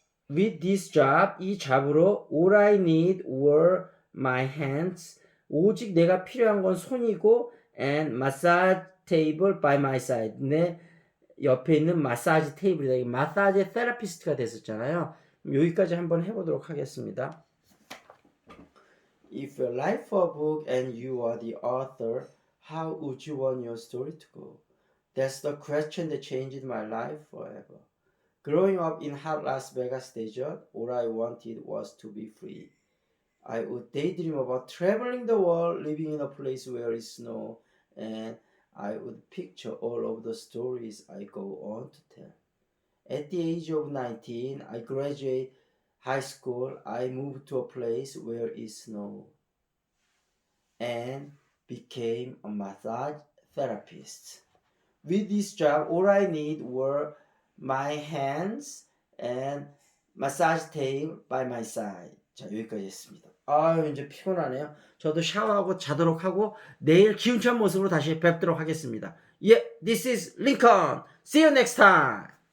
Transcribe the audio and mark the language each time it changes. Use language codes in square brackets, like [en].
[en] With this job [ko] 이 잡으로 [en] all I need were my hands [ko] 오직 내가 필요한 건 손이고 [en] and massage table by my side [ko] 내 옆에 있는 마사지 테이블이다. 이 마사지 테라피스트가 됐었잖아요. 여기까지 한번 해보도록 하겠습니다. [en] If your life were a book and you are the author, how would you want your story to go? That's the question that changed my life forever. Growing up in hot Las Vegas desert, all I wanted was to be free. I would daydream about traveling the world, living in a place where it's snow, and I would picture all of the stories I go on to tell. At the age of 19, I graduated high school. I moved to a place where it's snow and became a massage therapist. With this job, all I need were my hands and massage table by my side. [ko] 자, 여기까지 했습니다. 이제 피곤하네요. 저도 샤워하고 자도록 하고 내일 기운찬 모습으로 다시 뵙도록 하겠습니다. [en] This is Lincoln. See you next time.